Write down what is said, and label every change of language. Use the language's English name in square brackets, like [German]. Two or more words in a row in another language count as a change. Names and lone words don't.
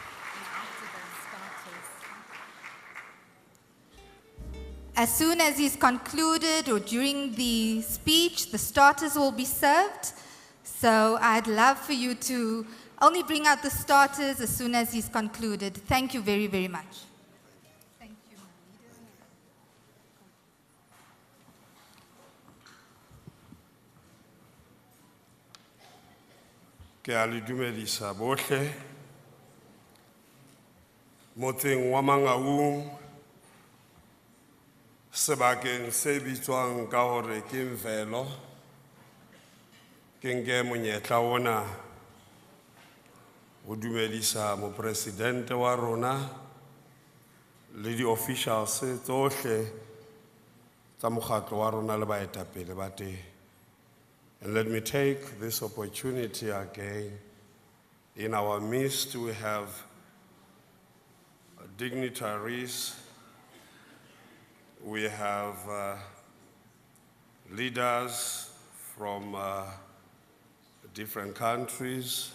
[English] As soon as he's concluded or during the speech, the starters will be served. So I'd love for you to only bring out the starters as soon as he's concluded. Thank you very, very much. Thank you. [Southern Sotho] Ke a le dumedisa bohle motseng wa Mangaung sebakeng se bitswang ka hore ke Mvelo ke nke monyetla ona ho dumedisa mopresidente wa rona le di officials tsohle tsa mokgatlo wa rona le baetapele ba teng. [English] And let me take this opportunity again. In our midst, we have dignitaries, we have leaders from different countries.